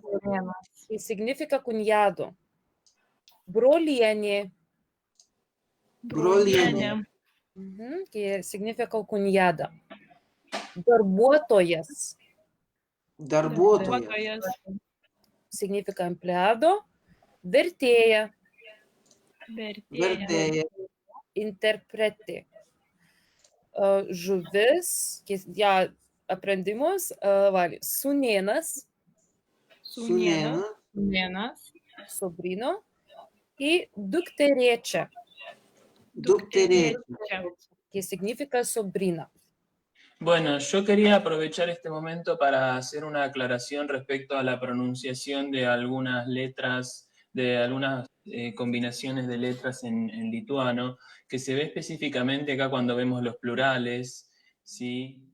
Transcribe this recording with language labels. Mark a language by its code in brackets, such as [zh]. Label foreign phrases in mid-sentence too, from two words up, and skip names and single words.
[es] Que significa cuñado. Brolienė. [lt] Brolienė. [es] Que significa cuñada. [lt] Darbuotojas. Darbuotojas. [es] Significa empleado. [lt] Vertėja. Vertėja. [es] Intérprete. Žuvis, que ya aprendimos. Vale. [lt] Sūnėnas. Sūnėnas. [es] Sobrino. Y dukterėčia. [lt] Dukterėčia. [es] Que significa sobrina. Bueno, yo quería aprovechar este momento para hacer una aclaración respecto a la pronunciación de algunas letras, de algunas combinaciones de letras en lituano, que se ve específicamente acá cuando vemos los plurales, ¿sí?